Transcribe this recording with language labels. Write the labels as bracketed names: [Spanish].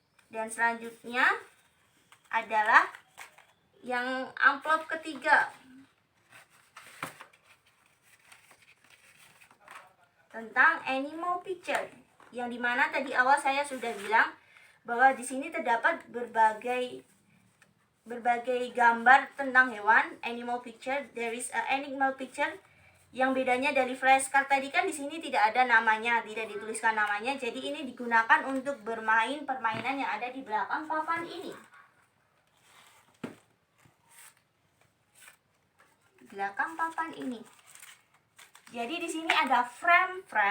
[Indonesian] Dan selanjutnya adalah yang amplop ketiga, tentang animal picture, yang dimana tadi awal saya sudah bilang bahwa di sini terdapat berbagai gambar tentang hewan. [English] Animal picture, there is a animal picture. [Indonesian] Yang bedanya dari flashcard tadi kan di sini tidak ada namanya, tidak dituliskan namanya. Jadi ini digunakan untuk bermain permainan yang ada di belakang papan ini. Belakang papan ini. Jadi di sini ada frame.